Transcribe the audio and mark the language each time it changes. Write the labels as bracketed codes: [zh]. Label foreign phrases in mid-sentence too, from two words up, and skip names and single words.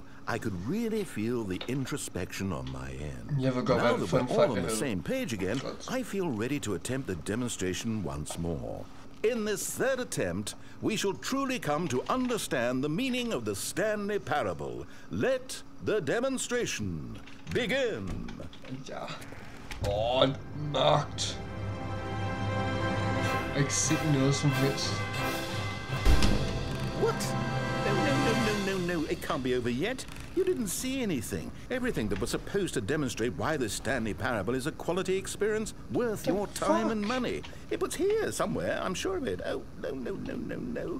[en] I could really feel the introspection on my end. Now that we're all on the same page again, I feel ready to attempt the demonstration once more. In this third attempt, we shall truly come to understand the meaning of the Stanley parable. Let the demonstration begin. [da] Ja. Mørkt. Jeg kan ikke se noget som helst. [en] What? No, it can't be over yet. You didn't see anything. Everything that was supposed to demonstrate why the Stanley parable is a quality experience worth your time and money. It was here somewhere, I'm sure of it. Oh, no.